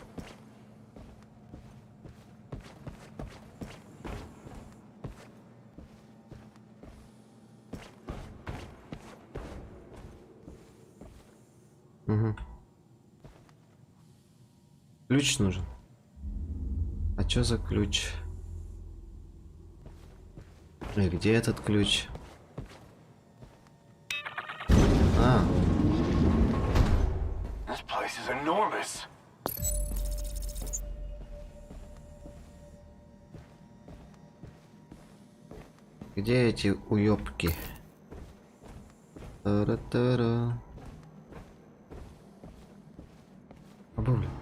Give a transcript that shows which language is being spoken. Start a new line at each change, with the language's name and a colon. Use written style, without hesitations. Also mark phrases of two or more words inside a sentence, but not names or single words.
Russian: Угу. Ключ нужен. А что за ключ? И где этот ключ? А.
English: This place is enormous.
Russian: Где эти уёбки? Тара-тара. Абуля.